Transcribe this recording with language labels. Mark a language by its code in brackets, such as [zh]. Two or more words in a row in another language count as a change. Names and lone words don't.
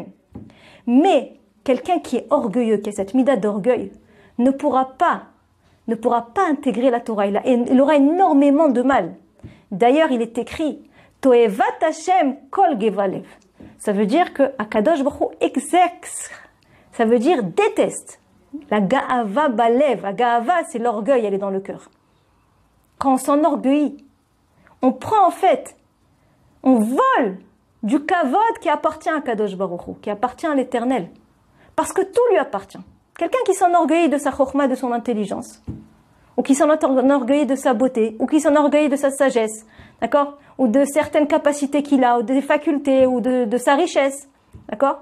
[fr] Mais quelqu'un qui est orgueilleux, qui a cette mida d'orgueil, ne pourra pas intégrer la Torah. Il aura énormément de mal. D'ailleurs, il est écrit [he] תועבת השם כל גבה לב. [fr] Ça veut dire que Akadosh Baruch Hu exerce. Ça veut dire déteste. [he] הגאווה בלב. [fr] La ga'ava, c'est l'orgueil, elle est dans le cœur. Quand on s'enorgueillit, on prend en fait, on vole du kavod qui appartient à Kadosh Baruch Hu, qui appartient à l'Éternel. Parce que tout lui appartient. Quelqu'un qui s'enorgueillit de sa chokhma, de son intelligence, ou qui s'enorgueillit de sa beauté, ou qui s'enorgueillit de sa sagesse, d'accord, ou de certaines capacités qu'il a, ou des facultés, ou de sa richesse, d'accord.